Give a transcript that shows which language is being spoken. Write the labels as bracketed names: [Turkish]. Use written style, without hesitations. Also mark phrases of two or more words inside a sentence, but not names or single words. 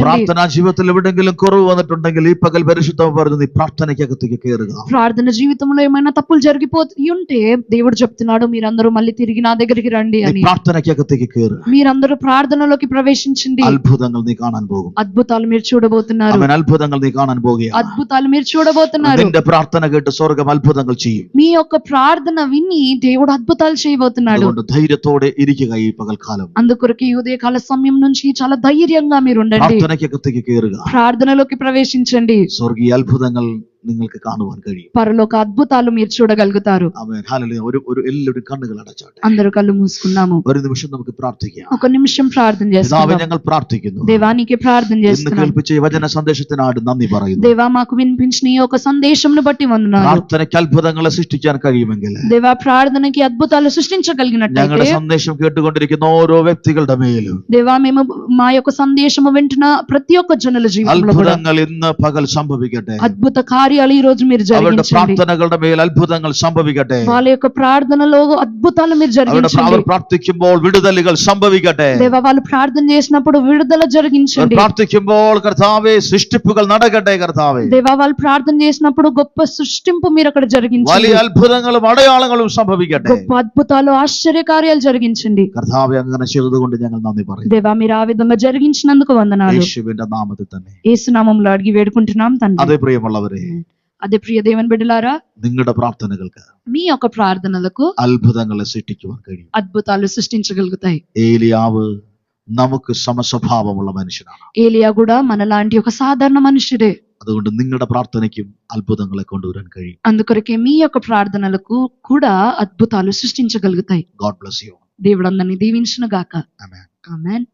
[Malayalam] പ്രാർത്ഥനാ ജീവിതത്തിൽ എവിടെങ്കിലും കുറവ് വന്നിട്ടുണ്ടെങ്കിൽ ഈ പകൽ പരിശുദ്ധാത്മ പറയുന്നു, നീ പ്രാർത്ഥനയ്ക്കകത്തേക്ക് കയറുക. [Telugu] ప్రార్థన జీవితంలో ఏమైనా తప్పులు జరిగిపోయి ఉంటే దేవుడు చెప్తున్నాడు, మీరందరూ మళ్ళీ తిరిగి నా దగ్గరికి రండి అని. [Malayalam] പ്രാർത്ഥനയ്ക്കകത്തേക്ക് കയറുക. [Telugu] మీరందరూ ప్రార్థనలోకి ప్రవేశించండి. [Malayalam] അത്ഭുതങ്ങൾ നീ കാണാൻ പോകും. [Telugu] అద్భుతాలు మీరు చూడబోతున్నారు. [Malayalam] അവൻ അത്ഭുതങ്ങൾ നീ കാണാൻ പോകുകയാണ്. [Telugu] అద్భుతాలు మీరు చూడబోతున్నారు. [Malayalam] നിന്റെ പ്രാർത്ഥന കേട്ട് സ്വർഗ്ഗം അത്ഭുതങ്ങൾ ചെയ്യും. [Telugu] మీ యొక్క ప్రార్థన విని దేవుడు అద్భుతాలు చేయబోతున్నాడు. [Malayalam] അതുകൊണ്ട് ധൈര്യത്തോടെ ഇരിക്കുക ഈ പകൽക്കാലം. [Telugu] అందుకొరకు ఈ ఉదయకాల సమయం నుంచి చాలా ధైర్యంగా మీరు ఉండండి. [Malayalam] പ്രാർത്ഥനയ്ക്കകത്തേക്ക് കയറുക. [Telugu] ప్రార్థనలోకి ప్రవేశించండి. [Malayalam] സ്വർഗീയ അത്ഭുതങ്ങൾ നിങ്ങൾക്ക് കാണുവാൻ കഴിയും. [Telugu] పరలోక అద్భుతాలు మీరు చూడగలుగుతారు. [Malayalam] ആമേൻ. ഹല്ലേലൂയ. ഒരു എല്ലാവരും കണ്ണുകൾ അടച്ചോട്ടെ. [Telugu] అందరూ కళ్ళు మూసుకున్నాము. [Malayalam] ഒരു നിമിഷം നമുക്ക് പ്രാർത്ഥിക്കാം. [Telugu] ఒక నిమిషం ప్రార్థన [Malayalam] പിതാവേ, [Telugu] చేస్తున్నాం. [Malayalam] ഞങ്ങൾ പ്രാർത്ഥിക്കുന്നു. [Telugu] దేవానికి ప్రార్థన [Malayalam] ഇന്ന് [Telugu] చేస్తున్నాం. [Malayalam] കേൾപ്പിച്ച ഈ വചന സന്ദേശത്തിനാട് നന്ദി പറയുന്നു. [Telugu] దేవా, మాకు వినిపించిన ఈ ఒక సందేశంను బట్టి వందనాలు. [Malayalam] പ്രാർത്ഥനയ്ക്ക് അത്ഭുതങ്ങളെ സൃഷ്ടിക്കാൻ കഴിയുമെങ്കിൽ [Telugu] దేవా, ప్రార్థనకి అద్భుతాలు [Malayalam] ഞങ്ങളുടെ [Telugu] సృష్టించగలిగినట్లయితే, [Malayalam] സന്ദേശം കേട്ടുകൊണ്ടിരിക്കുന്ന ഓരോ വ്യക്തികളുടെ മേലും [Telugu] దేవా, మేము మా యొక్క సందేశము వింటున్న ప్రతి ఒక్క జనుల జీవితంలో కూడా [Malayalam] അത്ഭുതങ്ങൾ ഇന്ന് പകൽ സംഭവിക്കട്ടെ. [Telugu] అద్భుత కార్యాలు ఈ రోజు మీరు [Malayalam] അവരുടെ [Telugu] జరిగించండి. [Malayalam] പ്രാർത്ഥനകളുടെ മേൽ അത്ഭുതങ്ങൾ സംഭവിക്കട്ടെ. [Telugu] వాళ్ళ యొక్క ప్రార్థనలో అద్భుతాలు మీరు [Malayalam] അവർ [Telugu] జరిగించండి. [Malayalam] പ്രാർത്ഥിക്കുമ്പോൾ വിടുതലുകൾ സംഭവിക്കട്ടെ. [Telugu] దేవా, వాళ్ళు ప్రార్థన చేసినప్పుడు విడుదల [Malayalam] അവർ [Telugu] జరిగించండి. [Malayalam] പ്രാർത്ഥിക്കുമ്പോൾ കർത്താവേ സൃഷ്ടിപ്പുകൾ നടക്കട്ടെ. കർത്താവേ, [Telugu] దేవా, వాళ్ళు ప్రార్థన చేసినప్పుడు గొప్ప సృష్టింపు మీరు అక్కడ జరిగించండి. [Malayalam] വലിയ അത്ഭുതങ്ങളും അടയാളങ്ങളും സംഭവിക്കട്ടെ. [Telugu] గొప్ప అద్భుతాలు ఆశ్చర్య కార్యాలు జరిగించండి. [Malayalam] കർത്താവേ, അങ്ങനെ ചെയ്തതുകൊണ്ട് ഞങ്ങൾ നന്ദി പറയുന്നു. [Telugu] దేవా, మీరు ఆ విధంగా జరిగించినందుకు వందనాలు. [Malayalam] യേശുവിന്റെ നാമത്തിൽ തന്നെ. [Telugu] యేసు నామములో అడిగి వేడుకుంటున్నాం తండ్రి. [Malayalam] അതേ പ്രിയമുള്ളവരെ, [Telugu] అదే ప్రియ దేవుని బిడ్డలారా, [Malayalam] നിങ്ങളുടെ പ്രാർത്ഥനകൾക്ക് [Telugu] మీ యొక్క ప్రార్థనలకు [Malayalam] അത്ഭുതങ്ങളെ സൃഷ്ടിക്കുവാൻ കഴിയും. [Telugu] అద్భుతాలు సృష్టించగలుగుతాయి. [Malayalam] ഏലിയാവ് നമുക്ക് സമസ്വഭാവമുള്ള മനുഷ്യനാണ്. [Telugu] ఏలియా కూడా మనలాంటి ఒక సాధారణ మనుషుడే. [Malayalam] അതുകൊണ്ട് നിങ്ങളുടെ പ്രാർത്ഥനയ്ക്കും అద్భుతങ്ങളെ కొണ്ടുవരാൻ കഴിയും. [Telugu] అందుకొరకే మీ యొక్క ప్రార్థనలకు కూడా అద్భుతాలు సృష్టించగలుగుతాయి. [English] God bless you. [Telugu] దేవుడు అందరిని దీవించును గాక. [English] Amen. [Telugu] ఆమేన్.